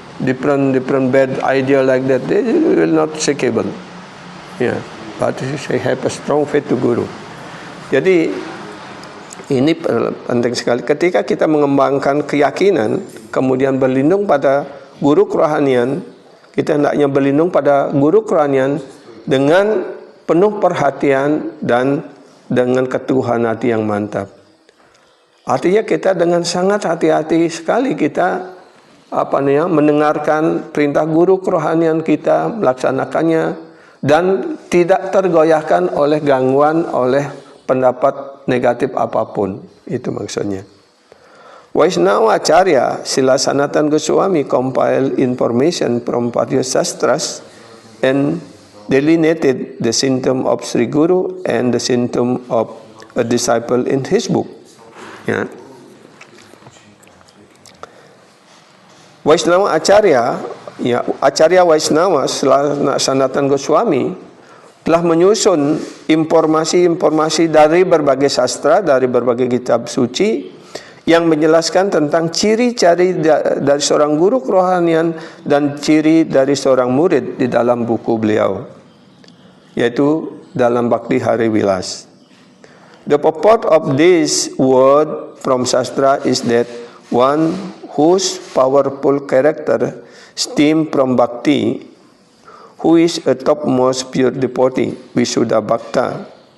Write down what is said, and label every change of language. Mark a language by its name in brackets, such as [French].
[English] different bad idea like that, they will not shakable. Yeah, but they have a strong faith to Guru. [Indonesian] Jadi ini penting sekali. Ketika kita mengembangkan keyakinan, kemudian berlindung pada guru kerohanian, kita hendaknya berlindung pada guru kerohanian dengan penuh perhatian dan dengan keteguhan hati yang mantap. Artinya kita dengan sangat hati-hati sekali kita mendengarkan perintah guru kerohanian kita, melaksanakannya dan tidak tergoyahkan oleh gangguan, oleh pendapat negatif apapun. Itu maksudnya. [English] Vaishnava Acharya Srila Sanatana Goswami compiled information from various sastras and delineated the symptom of Sri Guru and the symptom of a disciple in his book. [Indonesian] Ya. Vaishnava Acharya, ya, Acharya Vaishnava Sanatana Goswami telah menyusun informasi-informasi dari berbagai sastra, dari berbagai kitab suci yang menjelaskan tentang ciri-ciri dari seorang guru kerohanian dan ciri dari seorang murid di dalam buku beliau, yaitu dalam Bhakti Hari Vilas. [English] The purport of this word from Sastra is that one whose powerful character stem from Bhakti, who is a topmost pure devotee, Visuddha Bhakta.